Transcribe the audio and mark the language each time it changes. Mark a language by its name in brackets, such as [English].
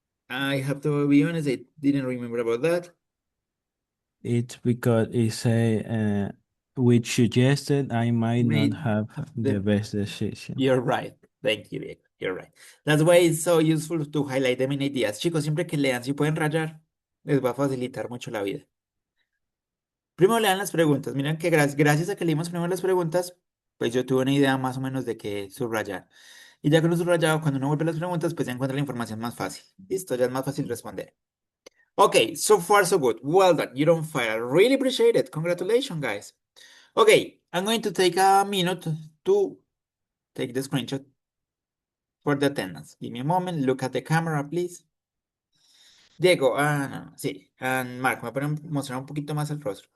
[English] I have to be honest, I didn't remember about that. It's because it say which suggested I might not Made have the the best decision. You're right. Thank you, Diego. You're right. That's why it's so useful to highlight the main ideas. [Spanish] Chicos, siempre que lean, si pueden rayar, les va a facilitar mucho la vida. Primero lean las preguntas. Miren que gracias a que leímos primero las preguntas, pues yo tuve una idea más o menos de qué subrayar. Y ya con lo subrayado, cuando uno vuelve a las preguntas, pues ya encuentra la información más fácil. Listo, ya es más fácil responder. [English] Okay, so far so good. Well done. You're on fire. Really appreciate it. Congratulations, guys. Okay, I'm going to take a minute to take the screenshot for the attendance. Give me a moment. Look at the camera, please. [Spanish] Diego, no, sí. And Mark, me pueden mostrar un poquito más el rostro.